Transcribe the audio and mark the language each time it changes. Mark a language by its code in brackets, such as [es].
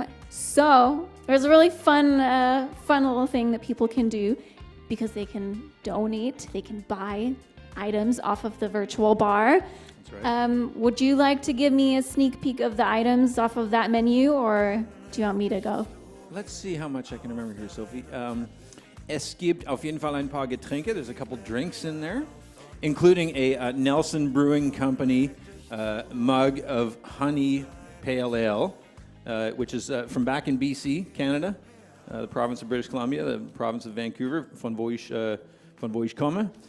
[en] So there's a really fun little thing that people can do because they can donate, they can buy items off of the virtual bar. That's right. Would you like to give me a sneak peek of the items off of that menu, or do you want me to go? Let's see how much I can remember here, Sophie. [de] Es gibt auf jeden Fall ein paar Getränke. [en] There's a couple drinks in there, including a Nelson Brewing Company mug of honey pale ale, which is from back in BC, Canada, the province of British Columbia, the province of Vancouver, [de] von wo ich komme.